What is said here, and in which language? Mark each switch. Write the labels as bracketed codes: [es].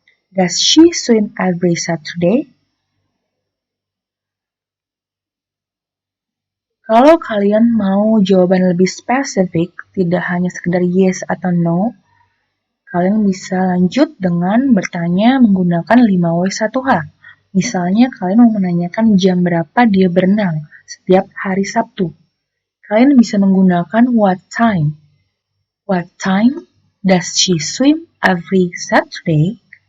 [en] Does she swim every Saturday? [id] Kalau kalian mau jawaban lebih spesifik, tidak hanya sekedar yes atau no, kalian bisa lanjut dengan bertanya menggunakan 5W1H. Misalnya kalian mau menanyakan jam berapa dia berenang setiap hari Sabtu. Kalian bisa menggunakan [en] what time. What time does she swim every Saturday?